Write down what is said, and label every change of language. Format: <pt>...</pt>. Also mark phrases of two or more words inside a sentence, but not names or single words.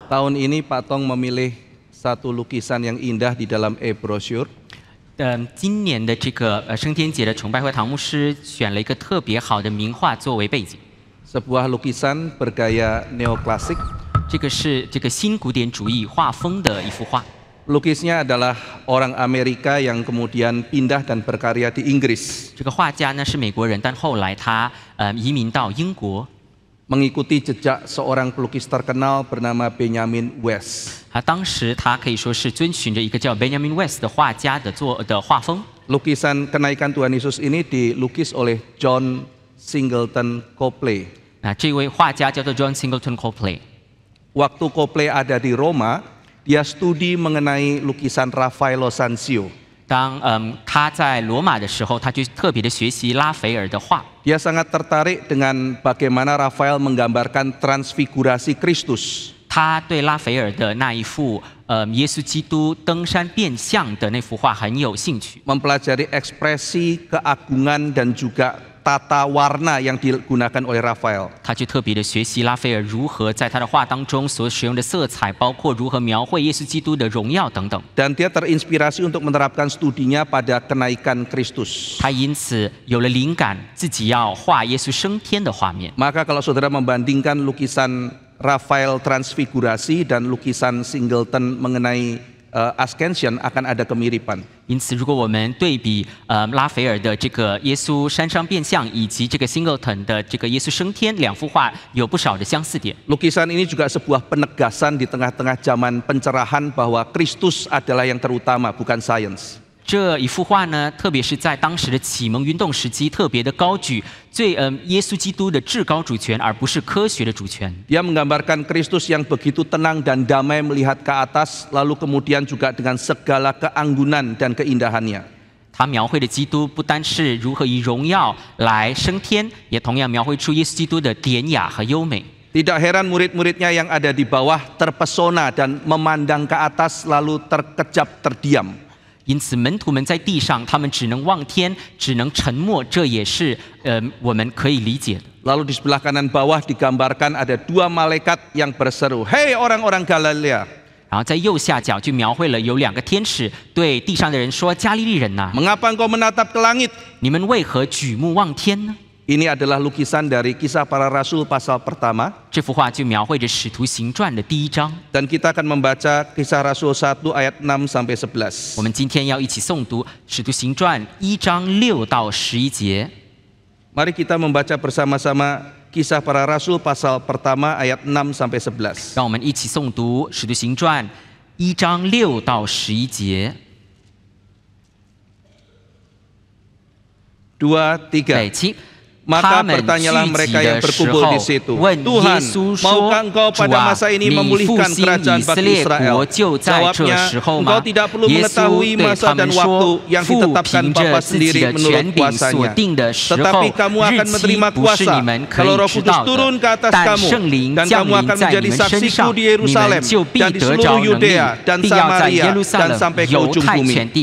<id>Tahun ini Pak Tong memilih satu lukisan yang indah di dalam e-brochure.</id> <zh>今年的这个升天节的崇拜会，唐牧师选了一个特别好的名画作为背景。</zh> <id>Sebuah lukisan bergaya neoklasik.</id> <zh>这个是这个新古典主义画风的一幅画。</zh> <id>Lukisnya adalah orang Amerika yang kemudian pindah dan berkarya di Inggris.</id> <zh>这个画家呢是美国人，但后来他移民到英国。</zh> <id>Mengikuti jejak seorang pelukis terkenal bernama Benjamin West.</id> <zh>当时他可以说是遵循着一个叫 Benjamin West 的画家的画风。</zh> <id>Lukisan kenaikan Tuhan Yesus ini dilukis oleh John Singleton Copley.</id> <zh>这位画家叫做 John Singleton Copley。</zh> <id>Waktu Copley ada di Roma, dia studi mengenai lukisan Raffaello Sanzio.</id> <zh>当他在罗马的时候，他就特别的学习拉斐尔的画。</zh> <id>Dia sangat tertarik dengan bagaimana Raphael menggambarkan transfigurasi Kristus.</id> <zh>他对拉斐尔的那一幅耶稣基督登山变相的那幅画很有兴趣。</zh> <id>Mempelajari ekspresi, keagungan dan juga tata warna yang digunakan oleh Raphael.</id> <zh>他就特别的学习拉斐尔如何在他的画当中所使用的色彩，包括如何描绘耶稣基督的荣耀等等。</zh> <id>Dan dia terinspirasi untuk menerapkan studinya pada kenaikan Kristus.</id> <zh>他因此有了灵感，自己要画耶稣升天的画面。</zh> <id>Maka kalau saudara membandingkan lukisan Raphael Transfigurasi dan lukisan Singleton mengenai Ascension akan ada kemiripan.</id> <zh>因此，如果我们对比拉斐尔的这个耶稣山上变相，以及这个 Singleton 的这个耶稣升天两幅画，有不少的相似点。</zh> <id>Lukisan ini juga sebuah penegasan di tengah-tengah zaman pencerahan bahwa Kristus adalah yang terutama, bukan sains.</id> <zh>这一幅画呢，特别是在当时的启蒙运动时期，特别的高举耶稣基督的至高主权，而不是科学的主权。</zh> <id>Dia menggambarkan Kristus yang begitu tenang dan damai melihat ke atas, lalu kemudian juga dengan segala keanggunan dan keindahannya.</id> <zh>他描绘的基督不单是如何以荣耀来升天，也同样描绘出耶稣基督的典雅和优美。</zh> <id>Tidak heran murid-muridnya yang ada di bawah terpesona dan memandang ke atas lalu terkejap terdiam.</id> <zh>因此，门徒们在地上，他们只能望天，只能沉默，这也是我们可以理解的。</zh> <id>Lalu di sebelah kanan bawah digambarkan ada dua malaikat yang berseru, "Hei orang-orang Galilea."</id> <zh>然后在右下角就描绘了有两个天使对地上的人说：“加利利人呐，</zh> <id>Mengapa engkau menatap ke langit?</id> <zh>你们为何举目望天呢？”</zh> <id>Ini adalah lukisan dari Kisah Para Rasul pasal pertama.</id> <zh>这幅画就描绘着《使徒行传》的第1章。</zh> <id>Dan kita akan membaca Kisah Rasul 1 ayat 6 sampai 11.</id> <zh>我们今天要一起诵读《使徒行传》1章6到11节。</zh> <id>Mari kita membaca bersama-sama Kisah Para Rasul pasal pertama ayat 6 sampai 11.</id> <zh>让我们一起诵读《使徒行传》1章6到11节。</zh> <id>2, 3.</id> <zh>起。</zh> <id>Maka bertanyalah mereka yang berkumpul di situ, Tuhan, maukah engkau pada masa ini memulihkan kerajaan bagi Israel? Jawabnya, engkau tidak perlu mengetahui masa dan waktu yang ditetapkan Bapa sendiri menurut kuasanya. Tetapi kamu akan menerima kuasa kalau Roh Kudus turun ke atas kamu, dan kamu akan menjadi saksiku di Yerusalem dan di seluruh Yudea dan Samaria dan sampai ke ujung bumi.</id>